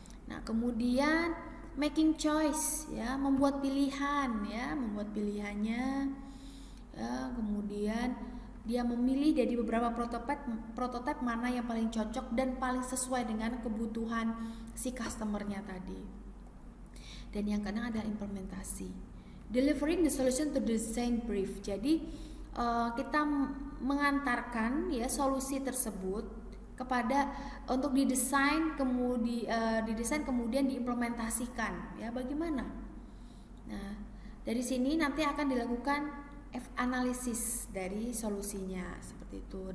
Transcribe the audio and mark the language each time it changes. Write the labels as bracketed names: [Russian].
[Indonesian] Nah, kemudian making choice ya, membuat pilihan ya, membuat pilihannya ya, kemudian dia memilih dari beberapa prototype mana yang paling cocok dan paling sesuai dengan kebutuhan si customernya tadi. Dan yang keenam adalah implementasi. [English] Delivering the solution to design brief. [Indonesian] Jadi kita mengantarkan ya solusi tersebut kepada untuk didesain kemudian diimplementasikan ya, bagaimana. Nah, dari sini nanti akan dilakukan analisis dari solusinya seperti itu.